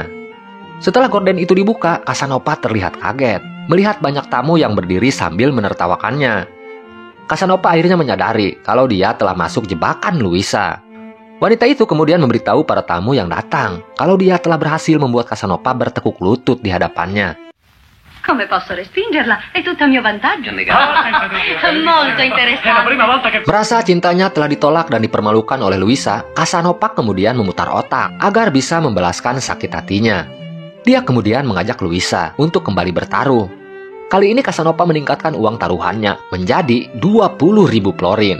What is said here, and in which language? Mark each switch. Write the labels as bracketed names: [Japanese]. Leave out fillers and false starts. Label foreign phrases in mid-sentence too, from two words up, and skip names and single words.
[Indonesian] Setelah gorden itu dibuka, Casanova terlihat kaget melihat banyak tamu yang berdiri sambil menertawakannya. Casanova akhirnya menyadari kalau dia telah masuk jebakan Luisa. Wanita itu kemudian memberitahu para tamu yang datang kalau dia telah berhasil membuat Casanova bertekuk lutut di hadapannya. [Italian] Come posso respingerla? È tutto a mio vantaggio. Molto interessante. [Indonesian] Merasa cintanya telah ditolak dan dipermalukan oleh Luisa, Casanova kemudian memutar otak agar bisa membalaskan sakit hatinya. Dia kemudian mengajak Luisa untuk kembali bertaruh. Kali ini Casanova meningkatkan uang taruhannya menjadi 20.000 florin.